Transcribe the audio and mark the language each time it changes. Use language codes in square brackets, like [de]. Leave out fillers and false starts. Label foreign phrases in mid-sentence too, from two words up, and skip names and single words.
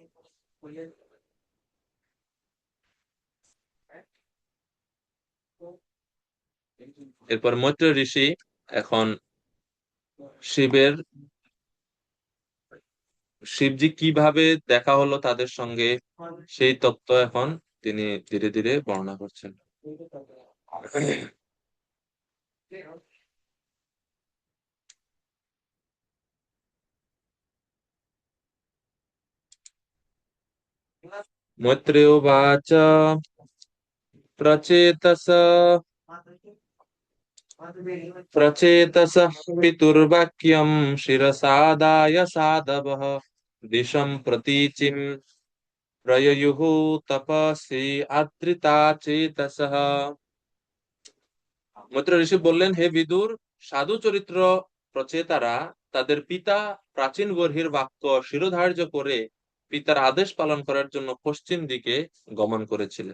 [bn] এরপর মৈত্র ঋষি এখন শিবের শিবজি কিভাবে দেখা হলো তাদের সঙ্গে, সেই তত্ত্ব এখন তিনি ধীরে ধীরে বর্ণনা করছেন। [sa] মৈত্রেয়োবাচ प्रचेतस प्रचेतसः पितुर्वाक्यं शिरसादाय साधवः दिशं प्रतीचिं प्रययुः तपसि আদৃতা চেতসঃ। [bn] মৈত্র ঋষি বললেন, হে বিদুর, সাধু চরিত্র প্রচেতারা তাদের পিতা প্রাচীন বর্হির বাক্য শিরোধার্য করে পিতার আদেশ পালন করার জন্য পশ্চিম দিকে গমন করেছিলেন।